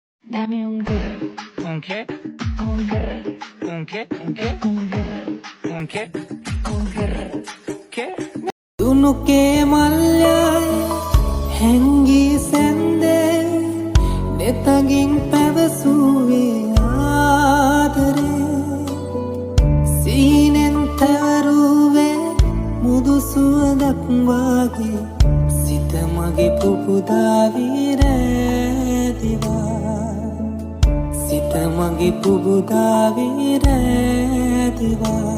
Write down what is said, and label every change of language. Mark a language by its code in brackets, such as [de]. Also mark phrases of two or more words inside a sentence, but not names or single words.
[es] Dame un girl. Un qué? Un girl. Un qué? Un qué? Un girl. Un qué? Un girl. ¿Qué? [si] දුනුකේ මල්යයි හැංගී සැන්දේ නෙතගින් පැවසූවේ ආදරේ සීනෙන් තැවරුවේ මුදු සුවඳක් වාගේ සිත මගේ පුබුදාවී රැදිවා සිත මගේ පුබුදාවී රැදිවා